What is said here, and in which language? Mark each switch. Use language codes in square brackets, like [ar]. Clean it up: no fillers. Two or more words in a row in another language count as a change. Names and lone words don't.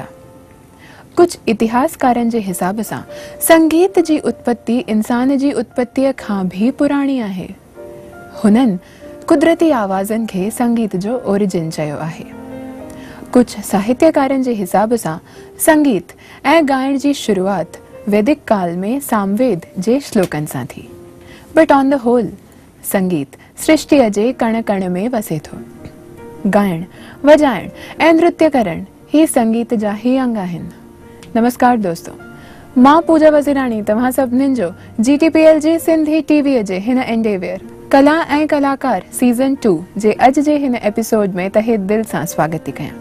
[sd] कुछ इतिहासकारनि जे हिसाब सां संगीत जी उत्पत्ति इंसान जी उत्पत्तिअ खां भी पुराणी आहे। हुननि कुदरती आवाज़नि खे संगीत जो ओरिजिन चयो आहे। कुछ साहित्यकारनि जे हिसाब सां संगीत ऐं ॻाइण जी शुरुआत वैदिक काल में सामवेद जे श्लोकनि सां थी। [en] but on the whole [sd] संगीत सृष्टिअ जे कण कण में वसे थो। ॻाइण, वॼाइण ऐं नृत्य करण ही संगीत जा ही अंग आहिनि। नमस्कार दोस्तों, मां पूजा वज़ीराणी तव्हां सभिनीनि जो GTPL जी सिंधी टीवीअ जे हिन एंडेवियर कला ऐं कलाकार सीज़न 2 जे अॼु जे हिन एपिसोड में तहे दिल सां स्वागत थी कयां।